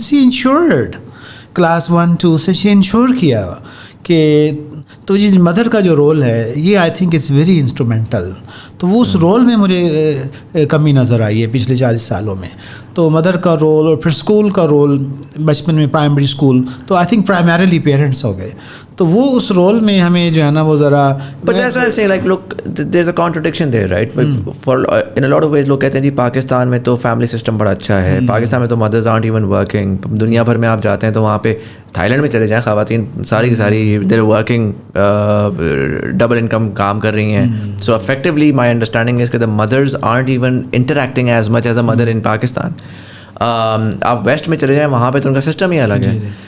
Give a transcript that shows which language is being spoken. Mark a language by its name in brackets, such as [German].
[Urdu] شی ensured class 1-2 سے شی ensure کیا کہ, تو یہ مدر کا جو رول ہے یہ [English] I think it's very instrumental. [Urdu] تو وہ اس رول میں مجھے کمی نظر آئی ہے پچھلے 40 سالوں میں. تو مدر کا رول اور پھر اسکول کا رول, بچپن میں پرائمری اسکول, تو I think primarily parents ہو گئے. تو وہ اس رول میں ہمیں جو ہے نا وہ ذرا. [English] But that's why I'm saying, like, look, there's a contradiction there, right? For in a lot of ways [Urdu] لوگ کہتے ہیں جی پاکستان میں تو فیملی سسٹم بڑا اچھا ہے, پاکستان میں تو مدرز [English] aren't even working. [Urdu] دنیا بھر میں آپ جاتے ہیں تو وہاں پہ تھائی لینڈ میں چلے جائیں, خواتین ساری کی ساری [English] they're working, [Urdu] ڈبل انکم کام کر رہی ہیں. [English] So effectively my understanding is کہ the mothers aren't even interacting as much as a mother in Pakistan. [Urdu] آپ ویسٹ میں چلے جائیں وہاں پہ تو ان کا سسٹم ہی الگ ہے.